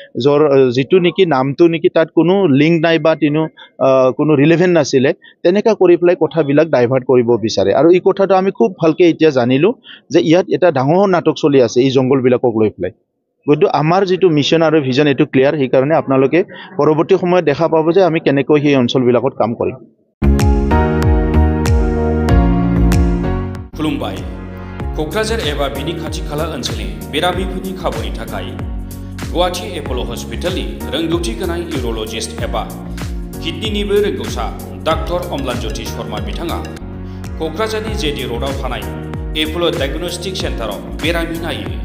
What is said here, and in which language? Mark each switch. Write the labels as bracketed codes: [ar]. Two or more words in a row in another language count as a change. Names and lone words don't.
[as] যিটো নেকি নামটো নেকি তাত কোনো লিংক নাই বা কোনো ৰিলেভেণ্ট নাছিলে তেনেকুৱা কৰি পেলাই কথাবিলাক ডাইভাৰ্ট কৰিব বিচাৰে আৰু এই কথাটো আমি খুব ভালকৈ এতিয়া জানিলোঁ যে ইয়াত এটা ডাঙৰ নাটক চলি আছে এই জংগলবিলাকক লৈ পেলাই গতিকে আমাৰ যিটো মিছন আৰু ভিজন এইটো ক্লিয়াৰ সেইকাৰণে আপোনালোকে পৰৱৰ্তী সময়ত দেখা পাব যে আমি কেনেকৈ সেই অঞ্চলবিলাকত কাম কৰিম [brx] खुलुमबाय क'क्राझार एबा बिनि खाथि खाला ओनसोलनि बेरामिफोरनि खाबुनि थाखाय गुवाहाटी एप'ल' हस्पिटालनि रोंगौथि गोनां इउर'लजिस्ट एबा किडनिनिबो रोंगौसा डाक्टर अम्लानज्योति शर्मा बिथाङा क'क्राझारनि जेडि र'डआव थानाय एप'ल' डायग्नोस्टिक सेन्टाराव बेरामि नायो